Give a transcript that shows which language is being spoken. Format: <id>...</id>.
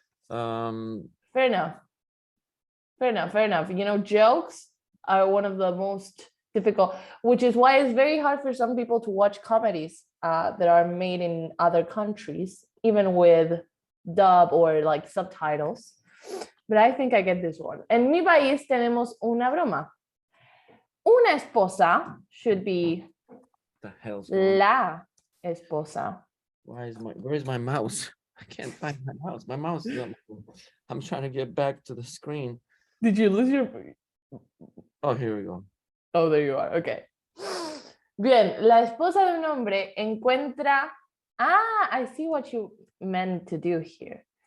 <en>Fair enough. Fair enough. Fair enough. You know, jokes are one of the most difficult, which is why it's very hard for some people to watch comedies that are made in other countries, even with dub or like subtitles. But I think I get this one.</en> <es>En mi país tenemos una broma. Una esposa</es> <en>should be The hell's going on?</en> <es>la esposa.</es> <en>Where's my mouse? I can't find my mouse. My mouse is on. I'm trying to get back to the screen. Did you lose your? Oh, here we go. Oh, there you are. Okay.</en> <es>Bien, la esposa de un hombre encuentra.</es> <en>Ah, I see what you meant to do here.</en>